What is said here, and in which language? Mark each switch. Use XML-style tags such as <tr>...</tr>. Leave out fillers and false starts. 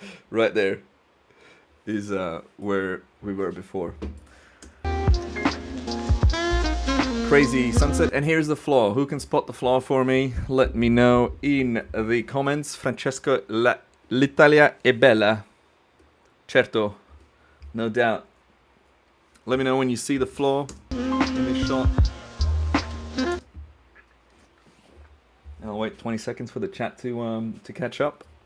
<en>Right there is where we were before. Crazy sunset, and here's the flaw. Who can spot the flaw for me? Let me know in the comments.</en> <it>Francesco, l'Italia è bella.</it> <en>Certo, no doubt. Let me know when you see the flaw in this shot. And I'll wait 20 seconds for the chat to catch up.</en>